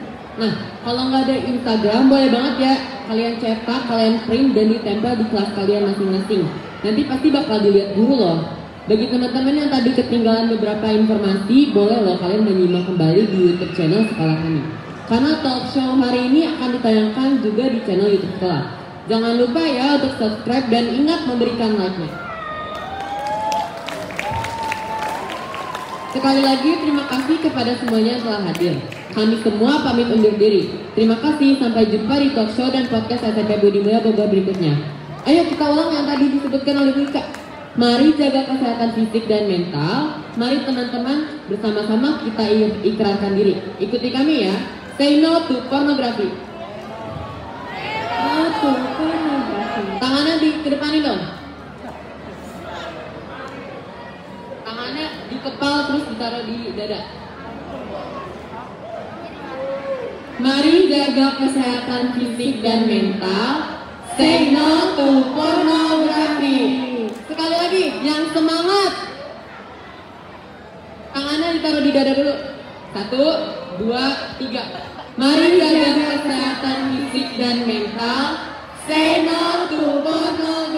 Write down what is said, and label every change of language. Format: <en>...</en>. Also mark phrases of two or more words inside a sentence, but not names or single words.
<id>Nah, kalau nggak ada Instagram, boleh banget ya kalian cetak, kalian print dan ditempel di kelas kalian masing-masing. Nanti pasti bakal dilihat guru loh. Bagi teman-teman yang tadi ketinggalan beberapa informasi, boleh loh kalian menyimak kembali di YouTube channel sekolah kami. Karena</id> <en>talk show</en> <id>hari ini akan ditayangkan juga di channel YouTube sekolah. Jangan lupa ya untuk subscribe dan ingat memberikan like-nya. Sekali lagi terima kasih kepada semuanya yang telah hadir. Kami semua pamit undur diri. Terima kasih, sampai jumpa di</id> <en>talk show</en> <id>dan podcast SMP Budi Mulia Bogor berikutnya. Ayo kita ulang yang tadi disebutkan oleh Bu Ika. Mari jaga kesehatan fisik dan mental. Mari teman-teman bersama-sama kita ikrarkan diri. Ikuti kami ya.</id> <en>Say no to pornografi. No to pornografi.</en> <id>Tangannya dikedepanin dong. Tangannya dikepal terus ditaruh di dada. Mari jaga kesehatan fisik dan mental.</id> <en>Say no to pornografi.</en> <id>Sekali lagi, yang semangat. Tangannya ditaruh di dada dulu. 1, 2, 3. Mari jaga kesehatan fisik dan mental.</id> <en>Say no to pornografi.</en>